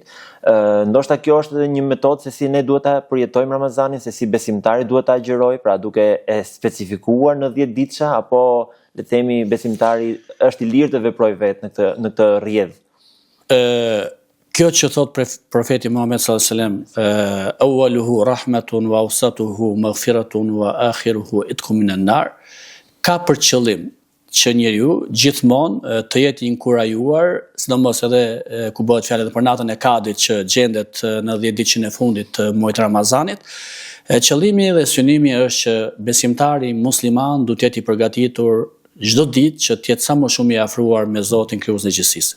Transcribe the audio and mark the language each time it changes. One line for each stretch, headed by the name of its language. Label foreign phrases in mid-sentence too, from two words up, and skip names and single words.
Albanian: Ndoshta kjo është edhe një metodë se si ne duhet ta përjetojmë Ramazanin, se si besimtari duhet ta agjerojë, pra duke e specifikuar në 10 ditësha, apo le të themi besimtari është i lirë të veprojë vetë në këtë rrjedh. Kjo që thot profeti Muhammed
Arabic: صلى الله عليه وسلم, أوله رحمة وأوسطه مغفرة وآخره عتق من النار,
Albanian: ka për qëllim që njeriu gjithmonë të jetë i inkurajuar, sidomos edhe ku bëhet fjalë për natën e Kadrit që gjendet në 10 ditën e fundit të muajit Ramazanit. Qëllimi dhe synimi është që besimtari musliman duhet të jetë i përgatitur çdo ditë që të jetë sa më shumë i afruar me Zotin krijuesin e gjithësisë.